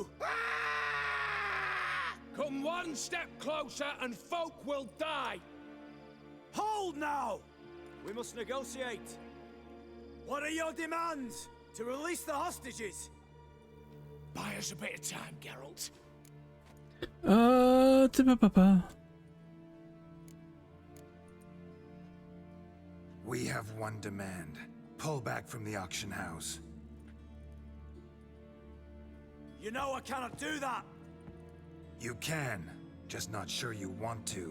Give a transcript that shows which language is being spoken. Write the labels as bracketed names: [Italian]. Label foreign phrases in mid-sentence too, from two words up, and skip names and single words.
[English] Come one step closer and folk will die! Hold now! We must negotiate. What are your demands? To release the hostages? Buy us a bit of time, Geralt. Ta-ba-ba-ba. We have one demand. Pull back from the auction house. You know I cannot do that. You can, just not sure you want to.